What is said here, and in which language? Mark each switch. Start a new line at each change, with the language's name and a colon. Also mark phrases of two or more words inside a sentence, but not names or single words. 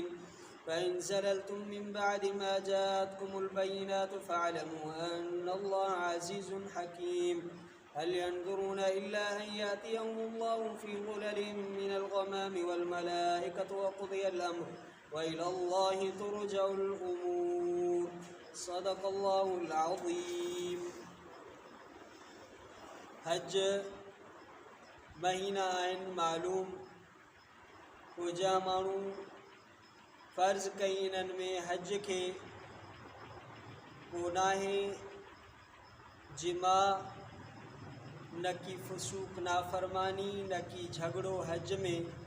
Arabic: فإن زللتم من بعد ما جاءتكم البينات فاعلموا أن الله عزيز حكيم. هل ينظرون إلا أن يأتيهم الله في ظلل من الغمام والملائكة وقضي الأمر وإلى الله ترجع الأمور. صدق الله العظيم.
Sindhi: حج महीना आहिनि मालूम, पूजा माण्हू फ़र्ज़ कई इन्हनि में हज खे, पोइ नाहे जिमा, न की फसूक नाफ़रमानी, न की झगड़ो हज में।